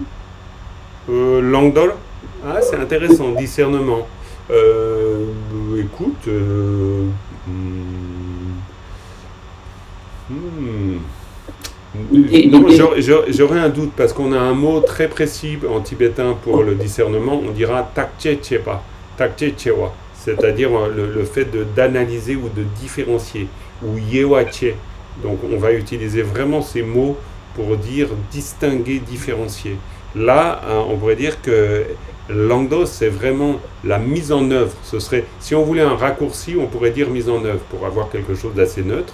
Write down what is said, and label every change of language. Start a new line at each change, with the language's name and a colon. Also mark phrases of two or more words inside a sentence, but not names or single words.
French: Langdor, c'est intéressant, discernement. Écoute, non, j'aurais un doute parce qu'on a un mot très précis en tibétain pour le discernement. On dira
Tibetan: takche chepa, takche chewa,
French: c'est-à-dire le fait d'analyser ou de différencier, ou yewache. Donc on va utiliser vraiment ces mots pour dire distinguer, différencier. Là, on pourrait dire que Langdos, c'est vraiment la mise en œuvre. Ce serait, si on voulait un raccourci, on pourrait dire mise en œuvre pour avoir quelque chose d'assez neutre.